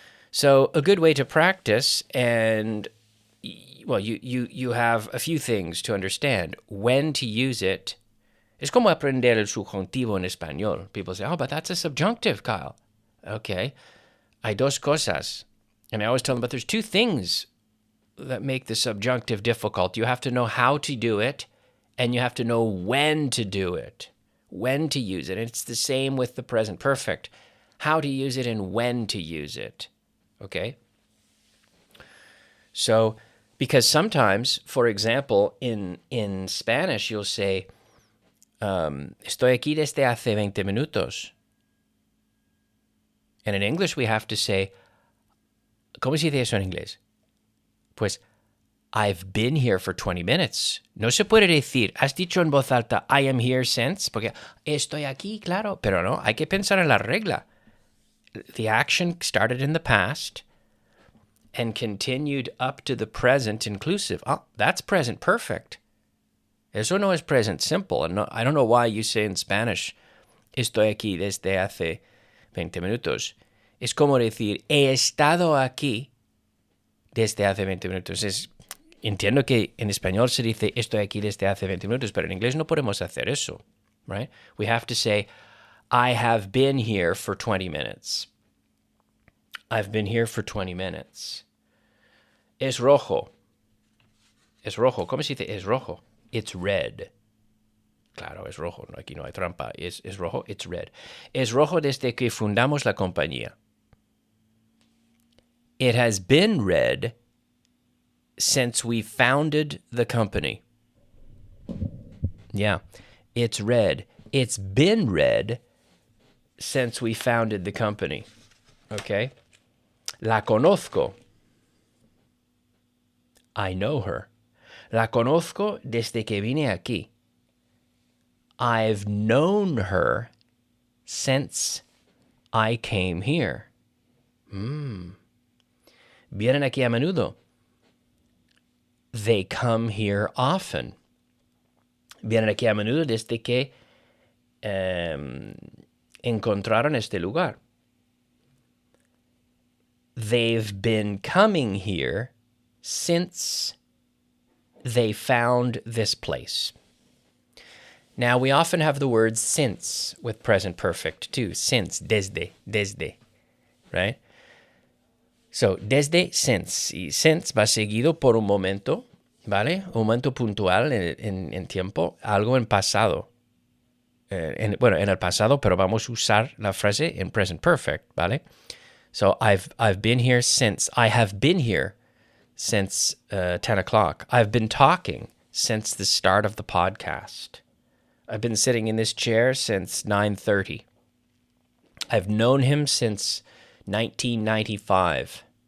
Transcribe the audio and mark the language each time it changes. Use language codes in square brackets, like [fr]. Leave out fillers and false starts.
[en] So a good way to practice, and, well, you have a few things to understand. When to use it. [es] Es como aprender el subjuntivo en español. [en] People say, oh, but that's a subjunctive, Kyle. Okay. [es] Hay dos cosas. [en] And I always tell them, but there's two things that make the subjunctive difficult. You have to know how to do it, and you have to know when to do it, when to use it. And it's the same with the present perfect. How to use it and when to use it, okay? So, because sometimes, for example, in Spanish, you'll say, [es] estoy aquí desde hace 20 minutos. [en] And in English, we have to say, [es] ¿cómo se dice eso en inglés? [en] Pues, I've been here for 20 minutes. [es] No se puede decir, has dicho en voz alta, [en] I am here since, [es] porque estoy aquí, claro, pero no, hay que pensar en la regla. [en] The action started in the past and continued up to the present inclusive. Oh, that's present perfect. [es] Eso no es present simple. [en] And no, I don't know why you say in Spanish, [es] estoy aquí desde hace 20 minutos. Es como decir, he estado aquí desde hace 20 minutos. Entiendo que en español se dice, estoy aquí desde hace 20 minutos, pero en inglés no podemos hacer eso, right? [en] We have to say, I have been here for 20 minutes. I've been here for 20 minutes. [es] Es rojo. Es rojo. ¿Cómo se dice es rojo? [en] It's red. [es] Claro, es rojo. Aquí no hay trampa. Es rojo, [en] it's red. [es] Es rojo desde que fundamos la compañía. [en] It has been red since we founded the company. Yeah, it's red. It's been red since we founded the company. Okay? [es] La conozco. [en] I know her. [es] La conozco desde que vine aquí. [en] I've known her since I came here. [es] Vienen aquí a menudo. [en] They come here often. [es] Vienen aquí a menudo desde que encontraron este lugar. [en] They've been coming here since they found this place. Now, we often have the word since with present perfect too. Since, desde, right? So, desde, since. [es] Y since va seguido por un momento, ¿vale? Un momento puntual en tiempo, algo en pasado. En el pasado, pero vamos a usar la frase en present perfect, ¿vale? [en] So, I've been here since. I have been here since 10 o'clock. I've been talking since the start of the podcast. I've been sitting in this chair since 9:30. I've known him since 1995.